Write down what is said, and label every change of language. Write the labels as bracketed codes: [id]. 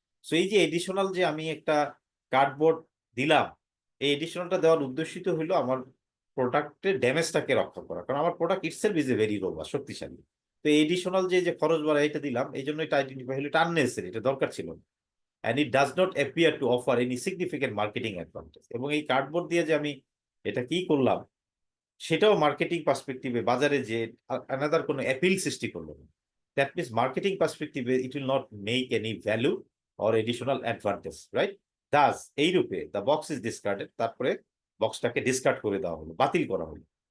[bn] So এই যে additional যে আমি একটা কার্ডবোর্ড দিলাম, এই এডিশনালটা দেওয়ার উদ্দেশ্যিত হলো আমার প্রোডাক্টের ড্যামেজটাকে রক্ষা করা, কারণ আমার product [en] itself is a very robust, [bn] শক্তিশালী। তো এডিশনাল যে খরচ বাড়া এটা দিলাম, এই জন্য এটা আইডেন্টিফাই হলো, এটা আননেসেসারি, এটা দরকার ছিল না। [en] and it does not appear to offer any significant marketing advantage। [bn] এবং এই কার্ডবোর্ড দিয়ে যে আমি এটা কি করলাম, সেটাও মার্কেটিং পার্সপেক্টিভে বাজারে যে আনাদার কোনো অ্যাপিল সৃষ্টি করলো না। [en] That means marketing পার্সপেক্টিভে it will not make any value or additional advantage, right? [bn] Das এই রূপে [en] the box is discarded, [bn] তারপরে বক্সটাকে ডিসকার্ড করে দেওয়া হলো, বাতিল করা হলো।